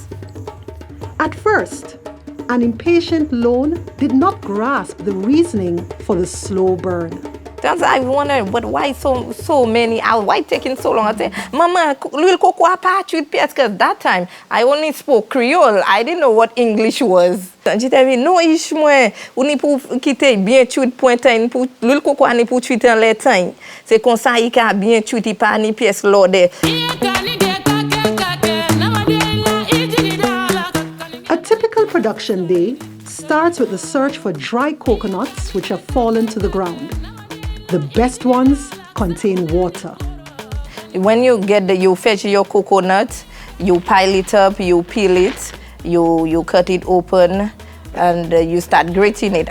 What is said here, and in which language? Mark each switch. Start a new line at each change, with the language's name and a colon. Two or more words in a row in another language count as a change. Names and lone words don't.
English: At first, an impatient Lone did not grasp the reasoning for the slow burn. Sometimes I wonder, but why so many hours? Why taking so long? I say, Mama, little cocoa patch with pears, because that time I only spoke Creole. I didn't know what English was. And she tell me, no,
Saint Lucian Creole French: ish moi, ou ni pou kite bien chuit pointan, pou
English: little cocoa
Saint Lucian Creole French: ni pou chuit en le temps. C'est comme ça il ka bien chuit il pa ni pièce lode.
English: A typical production day starts with the search for dry coconuts which have fallen to the ground. The best ones contain water. When you you fetch your coconut, you pile it up, you peel it, you cut it open, and you start grating it.